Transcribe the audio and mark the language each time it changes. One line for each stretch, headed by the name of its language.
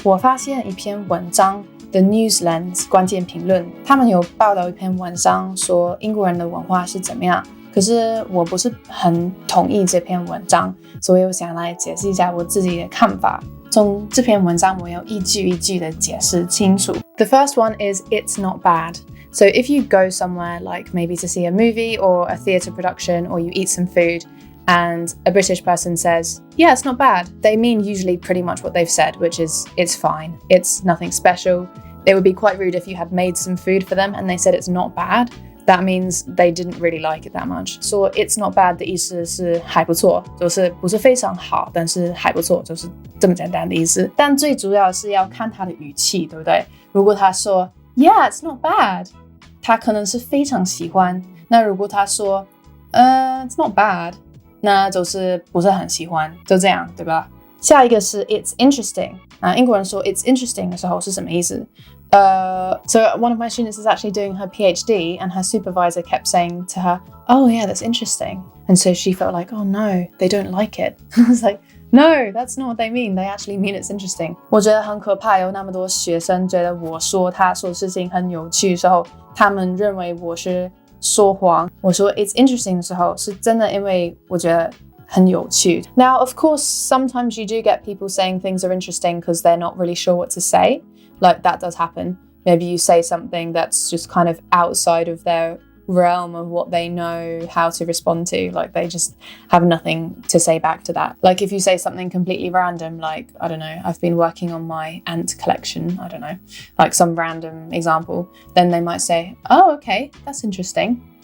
Chinese: 我发现一篇文章The News Lens 关键评论，他们有报道一篇文章说英国人的文化是怎么样，可是我不是很同意这篇文章，所以我想来解释一下我自己的看法。从这篇文章我要一句一句的解释清楚。
English: The first one is it's not bad. So if you go somewhere like maybe to see a movie or a theatre production or you eat some food and a British person says, yeah, it's not bad, they mean usually pretty much what they've said, which is it's fine, it's nothing special. It would be quite rude if you had made some food for them and they said it's not bad. That means they didn't really like it that much. So it's not bad
Chinese: 的意思是还不错，就是不是非常好，但是还不错，就是这么简单的意思。但最主要是要看他的语气，对不对？如果他说
English: Yeah, it's not bad,
Chinese: 他可能是非常喜欢。那如果他说
English: it's not bad,
Chinese: 那就是不是很喜欢，就这样，对吧？下一个是
English: it's interesting.
Chinese: 英国人说
English: it's interesting
Chinese: 的时候是什么意思？
English: So one of my students is actually doing her PhD and her supervisor kept saying to her, oh yeah, that's interesting. And so she felt like, oh no, they don't like it. I was like, no, that's not what they mean. They actually mean it's interesting.
Chinese: 我觉得很可怕，有那么多学生觉得我说他说事情很有趣的时候，他们认为我是说谎。我说
English: it's interesting
Chinese: 的时候是真的，因为我觉得很有趣。
English: Now, of course, sometimes you do get people saying things are interesting because they're not really sure what to say. Like that does happen. Maybe you say something that's just kind of outside of their realm of what they know how to respond to. Like they just have nothing to say back to that. Like if you say something completely random, like, I don't know, I've been working on my ant collection, I don't know, like some random example, then they might say, oh, okay, that's interesting.